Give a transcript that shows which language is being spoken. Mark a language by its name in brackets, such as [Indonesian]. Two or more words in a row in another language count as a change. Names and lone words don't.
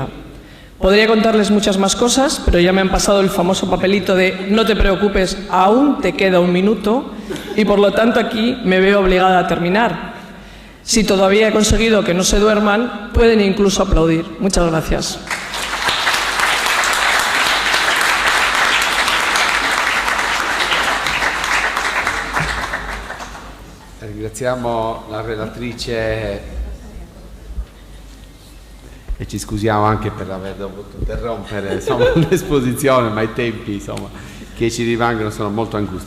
[Spanish] Podría contarles muchas más cosas, pero ya me han pasado el famoso papelito de no te preocupes, aún te queda un minuto, y por lo tanto aquí me veo obligada a terminar. Si todavía he conseguido que no se duerman, pueden incluso aplaudir. Muchas gracias. [Italian] Ringraziamo la relatrice e ci scusiamo anche per aver dovuto interrompere l'esposizione, ma i tempi che ci rimangono sono molto angusti.